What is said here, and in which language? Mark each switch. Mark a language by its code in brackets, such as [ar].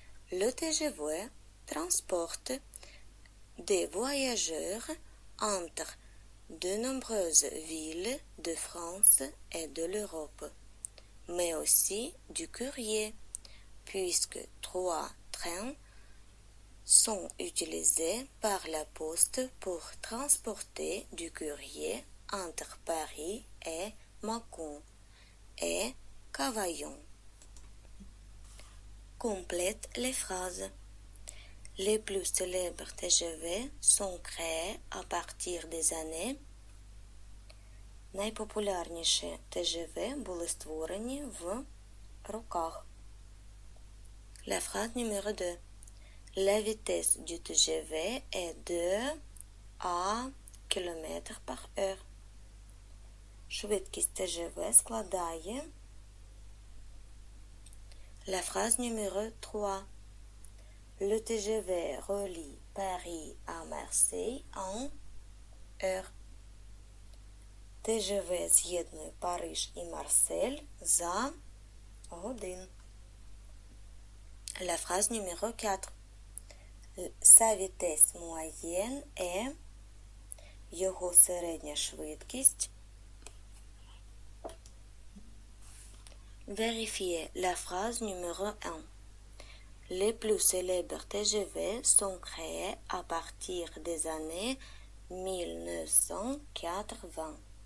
[fr] Le TGV transporte des voyageurs entre de nombreuses villes de France et de l'Europe, mais aussi du courrier, puisque 3 trains sont utilisés par la poste pour transporter du courrier entre Paris et Mâcon et Cavaillon. Complète les phrases. Les plus célèbres TGV sont créés à partir des années. [uk] Найпопулярніші TGV були створені в роках. [fr] La phrase numéro 2. La vitesse du TGV est de à km par heure. [uk] Швидкість TGV складає. [fr] La phrase numéro 3. Le TGV relie Paris à Marseille en heure. [uk] TGV з'єднує Париж і Марсель за годин. [fr] La phrase numéro 4. Sa vitesse moyenne est [uk] його середня швидкість. [fr] Vérifiez la phrase numéro 1. Les plus célèbres TGV sont créés à partir des années 1980.